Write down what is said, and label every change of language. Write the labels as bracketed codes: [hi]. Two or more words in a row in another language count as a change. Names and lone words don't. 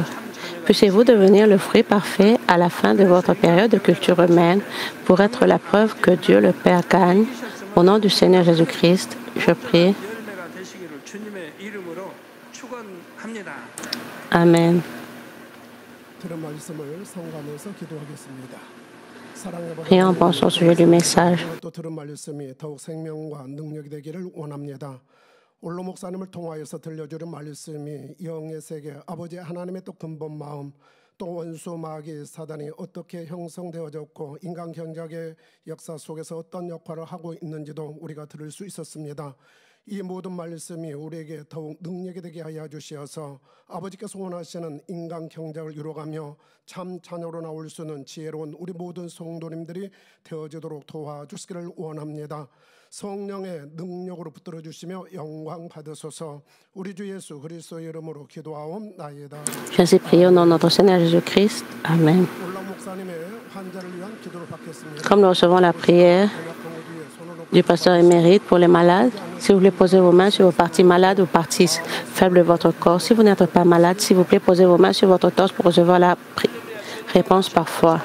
[fr] Puissiez-vous devenir le fruit parfait à la fin de votre période de culture humaine pour être la preuve que Dieu le Père gagne. Au nom du Seigneur Jésus-Christ, je prie. Amen. Prions en pensant au sujet du message. [ko] 올로 목사님을 통하여서 들려주는 말씀이 영의 세계 아버지 하나님의 또 근본 마음 또 원수 마귀 사단이 어떻게 형성되어졌고 인간 경작의 역사 속에서 어떤 역할을 하고 있는지도 우리가 들을 수 있었습니다. 이 모든 말씀이 우리에게 더욱 능력이 되게 하여 주시어서 아버지께서 원하시는 인간 경작을 이루어가며 참 자녀로 나올 수 있는 지혜로운 우리 모든 성도님들이 되어지도록 도와주시기를 원합니다. 성령의 능력으로 붙들어 주시며 영광 받으소서. 우리 주 예수 그리스도의 이름으로 기도하옵나이다. [fr] J'aimerais prier au nom de notre Seigneur Jésus-Christ. Amen. Comme nous recevons la prière du pasteur émérite pour les malades, s'il vous plaît, posez vos mains sur vos parties malades ou parties faibles de votre corps. Si vous n'êtes pas malade, s'il vous plaît, posez vos mains sur votre torse pour recevoir la réponse par foi.